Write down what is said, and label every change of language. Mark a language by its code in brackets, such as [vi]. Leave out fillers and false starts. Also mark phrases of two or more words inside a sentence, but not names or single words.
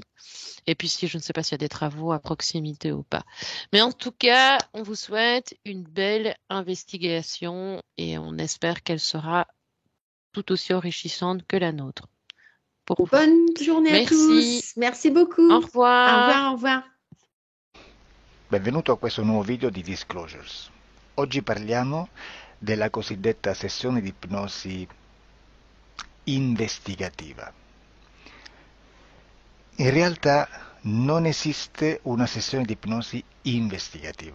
[fr] Et puis si je ne sais pas s'il y a des travaux à proximité ou pas. Mais en tout cas, on vous souhaite une belle investigation et on espère qu'elle sera tout aussi enrichissante que la nôtre pour vous. Bonne journée à Merci, tous. Merci au beaucoup. Au revoir. revoir, au revoir. [it] Benvenuto a questo nuovo video di Disclosures. Oggi parliamo della cosiddetta sessione di ipnosi investigativa. In realtà non esiste una sessione di ipnosi investigativa.